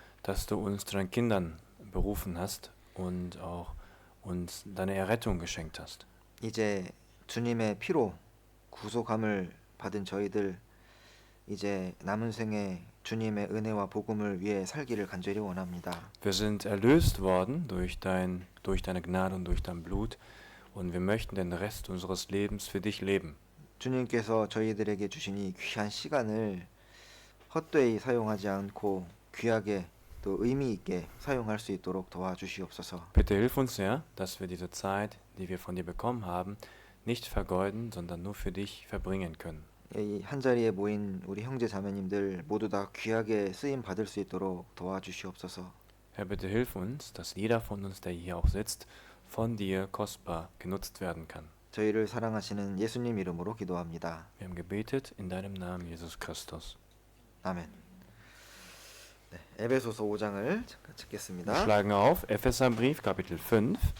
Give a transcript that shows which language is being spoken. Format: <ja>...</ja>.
<de>Dass du uns zu deinen Kindern berufen hast und auch uns deine Errettung geschenkt hast.</de> <ko>이제 주님의 피로 구속함을 받은 저희들 이제 남은 생에 주님의 은혜와 복음을 위해 살기를 간절히 원합니다.</ko> <de>Wir sind erlöst worden durch deine Gnade und durch dein Blut und wir möchten den Rest unseres Lebens für dich leben.</de> <ko>주님께서 저희들에게 주신 이 귀한 시간을 헛되이 사용하지 않고 귀하게 또 의미 있게 사용할 수 있도록 도와주시옵소서.</ko> <de>Bitte hilf uns, Herr, dass wir diese Zeit, die wir von dir bekommen haben, nicht vergeuden, sondern nur für dich verbringen können.</de> <ko>이 한자리에 모인 우리 형제 자매님들 모두 다 귀하게 쓰임 받을 수 있도록 도와주시옵소서.</ko> <de>Herr, bitte hilf uns, dass jeder von uns, der hier auch sitzt, von dir kostbar genutzt werden kann.</de> <ko>저희를 사랑하시는 예수님 이름으로 기도합니다.</ko> <de>Wir haben gebetet in deinem Namen, Jesus Christus.</de> <ko>아멘. 네, 에베소서 5장을 잠깐</ko> <de>Wir</de> <ko>찾겠습니다.</ko> <de>schlagen auf Epheserbrief, Kapitel 5.</de>